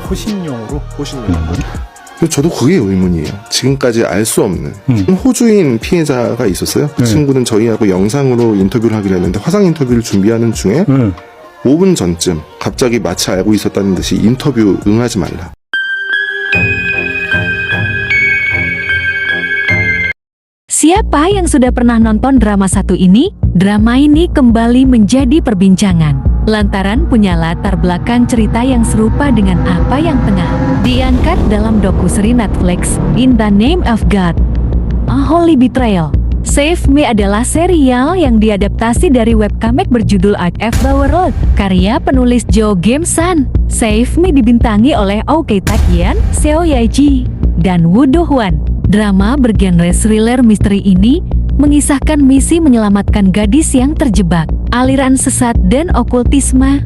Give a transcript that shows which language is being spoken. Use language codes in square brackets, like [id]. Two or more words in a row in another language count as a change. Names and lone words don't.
[ko] 호신용으로? 호신용. 저도 그게 의문이에요. 지금까지 알 수 없는 호주인 피해자가 있었어요. 그 친구는 저희하고 영상으로 인터뷰를 하기로 했는데 화상 인터뷰를 준비하는 중에 5분 전쯤 갑자기 마치 알고 있었다는 듯이 인터뷰 응하지 말라. [id] Siapa yang sudah pernah nonton drama satu ini? Drama ini kembali menjadi perbincangan lantaran punya latar belakang cerita yang serupa dengan apa yang tengah diangkat dalam dokuseri Netflix In the Name of God, A Holy Betrayal. Save Me adalah serial yang diadaptasi dari webcomic berjudul Art of the World, karya penulis Jo Gim-san. Save Me dibintangi oleh Oh Tae-yeon, Seo Ye-ji, dan Woo Do-hwan. Drama bergenre thriller misteri ini mengisahkan misi menyelamatkan gadis yang terjebak aliran sesat dan okultisme.